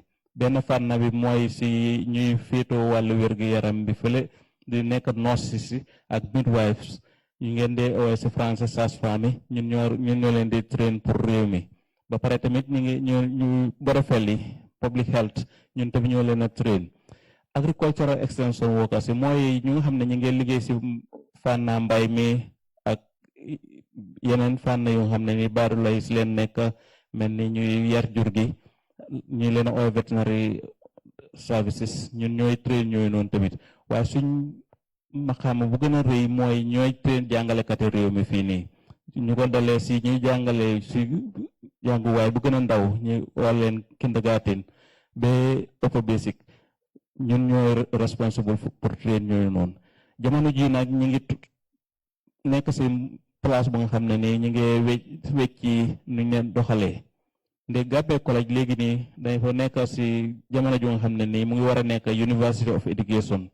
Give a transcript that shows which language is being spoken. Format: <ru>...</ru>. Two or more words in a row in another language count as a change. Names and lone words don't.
<wo>Benn fànn bi mooy si ñuy féetoo wàllu wér-gu-yaram bi fële di nekk nurses si ak midwives ñu ngeen di ooye si français sage-femme yi ñun ñoo leen di train pour réew mi. Ba pare tamit ñu borofel yi</wo> <en>public health</en> <wo>ñun tamit ñoo leen a train.</wo> <en>Agricultural extension workers</en> <wo>yi mooy ñu nga xam ne ñu ngi liggéey si fànn mbay mi ak yeneen fànn yoo xam ne ni baaru lay si leen nekk mel ni ñuy yar jur gi ñu leen a ooy</wo> <en>veterinary services</en> <wo>ñun ñooy train ñooy noonu tamit waaye suñ maxaama bu gën a rëy mooy ñooy train jàngalekati réew mi fii nii ñu ko dalee si ñuy jàngale si jànguwaay bu gën a ndaw ñu war leen kindergarten ba</wo> <en>upper basic</en> <wo>ñun ñooy responsible pour train ñooy noonu jamono ji nag ñu ngi nekk si place bu nga xam ne nii ñu ngi wecci nuñ leen doxalee nde Gambia College léegi nii dañ fa nekk si jamono ju nga xam ne nii mu ngi war a nekk</wo> <en>University of Education.</en>